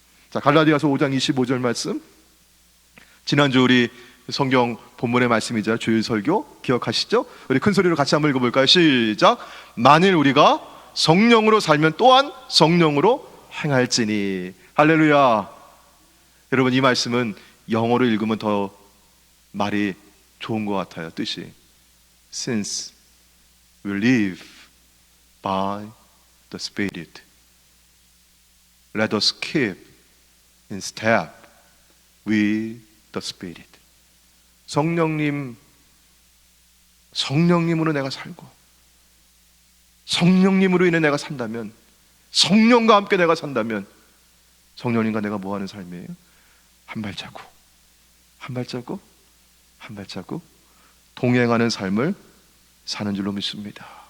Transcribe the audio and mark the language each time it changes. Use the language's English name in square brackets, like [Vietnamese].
[Korean] 자, 갈라디아서 5장 25절 말씀, 지난주 우리 성경 본문의 말씀이자 주일 설교 기억하시죠? 우리 큰 소리로 같이 한번 읽어볼까요? 시작. 만일 우리가 성령으로 살면 또한 성령으로 행할지니. 할렐루야. 여러분, 이 말씀은 영어로 읽으면 더 말이 좋은 것 같아요. 뜻이 [English] Since we live by the Spirit, let us keep in step with the Spirit. [Korean] 성령님으로 내가 살고 성령님으로 인해 내가 산다면, 성령과 함께 내가 산다면 성령님과 내가 뭐하는 삶이에요? 한 발자국 한 발자국 한 발자국 동행하는 삶을 사는 줄로 믿습니다.